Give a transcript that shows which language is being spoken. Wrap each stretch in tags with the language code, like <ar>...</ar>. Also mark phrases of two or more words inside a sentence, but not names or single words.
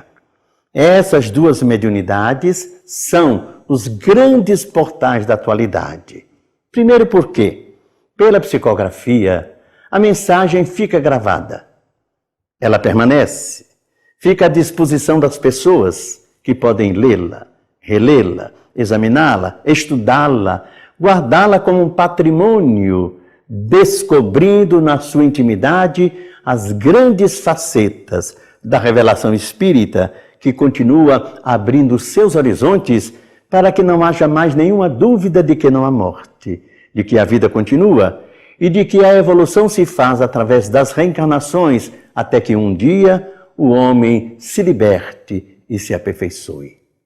<pt>Essas 2 mediunidades são os grandes portais da atualidade. Primeiro porque, pela psicografia, a mensagem fica gravada. Ela permanece, fica à disposição das pessoas que podem lê-la, relê-la, examiná-la, estudá-la, guardá-la como um patrimônio, descobrindo na sua intimidade as grandes facetas da revelação espírita, que continua abrindo seus horizontes para que não haja mais nenhuma dúvida de que não há morte, de que a vida continua e de que a evolução se faz através das reencarnações, até que um dia o homem se liberte e se aperfeiçoe.</pt>